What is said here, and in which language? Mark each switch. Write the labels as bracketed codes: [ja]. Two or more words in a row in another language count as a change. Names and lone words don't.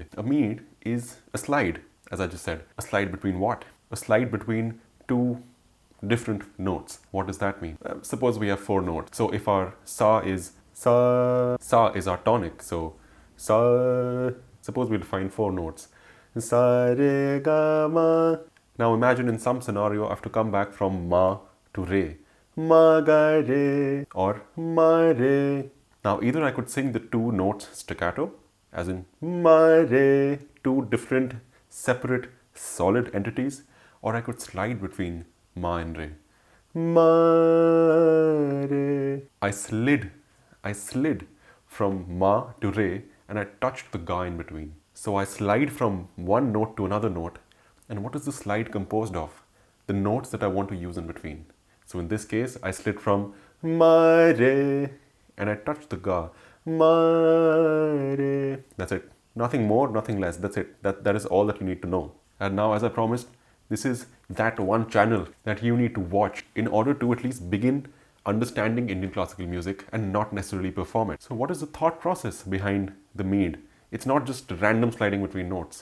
[en] A Meend is a slide, as I just said. A slide between what? A slide between two different notes. What does that mean? Suppose we have four notes. So if our sa is our tonic. So sa, suppose we define four notes. Sa, re, ga, ma. Now imagine in some scenario I have to come back from ma to re. Ma, ga, re or ma, re. Now either I could sing the two notes staccato, as in ma, re, two different separate solid entities, or I could slide between ma and re. Ma, re. I slid from ma to re and I touched the ga in between. So I slide from one note to another note. And what is the slide composed of? The notes that I want to use in between. So in this case, I slid from ma, re and I touched the ga. Ma, re. That's it. Nothing more, nothing less. That's it. That is all that you need to know. And now, as I promised, this is that one channel that you need to watch in order to at least begin understanding Indian classical music and not necessarily perform it. So what is the thought process behind the Meend? It's not just random sliding between notes.